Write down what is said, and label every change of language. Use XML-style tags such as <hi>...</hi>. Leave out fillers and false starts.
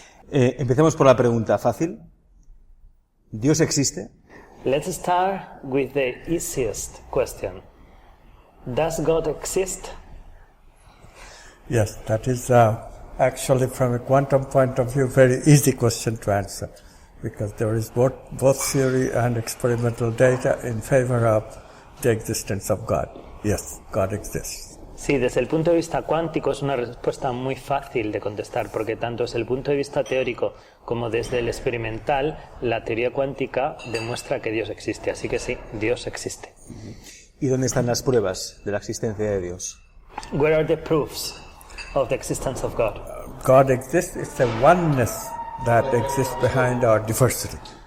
<es>Empecemos por la pregunta fácil. ¿Dios existe?</es> <en>Let's start with the easiest question. Does God exist? Yes, that is actually from a quantum point of view very easy question to answer, because there is both theory and experimental data in favor of the existence of God. Yes, God exists.</en> <es>Sí, desde el punto de vista cuántico es una respuesta muy fácil de contestar, porque tanto desde el punto de vista teórico como desde el experimental, la teoría cuántica demuestra que Dios existe. Así que sí, Dios existe. ¿Y dónde están las pruebas de la existencia de Dios?</es> <en>Where are the proofs of the existence of God? God exists. It's a oneness that exists behind our diversity.</en>